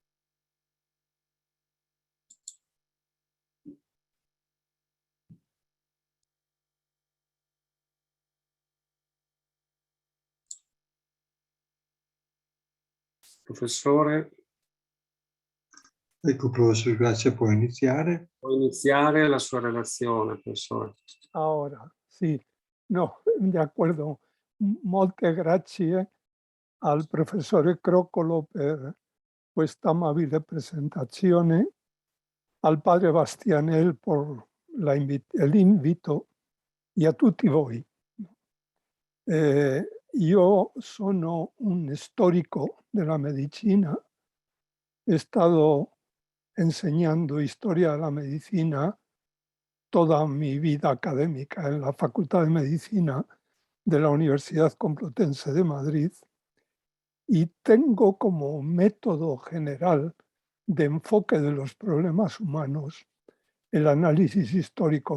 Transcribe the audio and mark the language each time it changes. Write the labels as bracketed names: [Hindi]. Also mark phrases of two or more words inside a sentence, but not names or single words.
[Italian] Professore. Ecco, professor Gracia, può iniziare? Può iniziare la sua relazione, professore. [Spanish] Ahora, sì. No, de acuerdo. [Italian] Molte grazie al professore Croccolo per questa amabile presentazione, al padre Bastianel por l'invito e a tutti voi. Io sono un storico della medicina, [Spanish] he estado enseñando historia de la medicina toda mi vida académica en la Facultad de Medicina de la Universidad Complutense de Madrid y tengo como método general de enfoque de los problemas humanos el análisis histórico.